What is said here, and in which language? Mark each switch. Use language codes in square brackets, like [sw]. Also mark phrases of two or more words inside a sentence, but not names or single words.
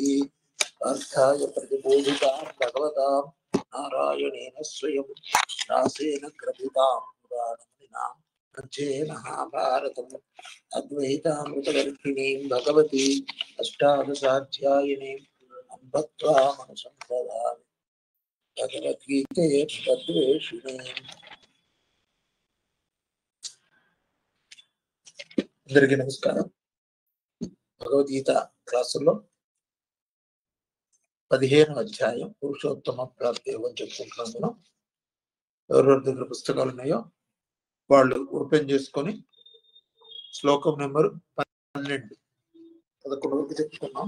[sa] अर्थाय प्रतिबोधितां भगवतां नारायणेन स्वयं दासेन ग्रथितां पुराणमुनिनां मध्ये महाभारतम् अद्वैतामृतवर्षिणीं भगवती अष्टादशाध्यायिनीं अम्ब त्वामनुसम्प्रदामि भगवद्गीते तद्वेषिणीम्। [te] అందరికీ నమస్కారం. భగవద్గీత క్లాసుల్లో 15వ అధ్యాయం పురుషోత్తమ ప్రాప్తి యోగం చెప్పుకుంటున్నాం. మనం ఎవరెవరి దగ్గర పుస్తకాలు ఉన్నాయో వాళ్ళు ఓపెన్ చేసుకొని శ్లోకం నెంబర్ 12 11 వరకు చెప్పుకున్నాం.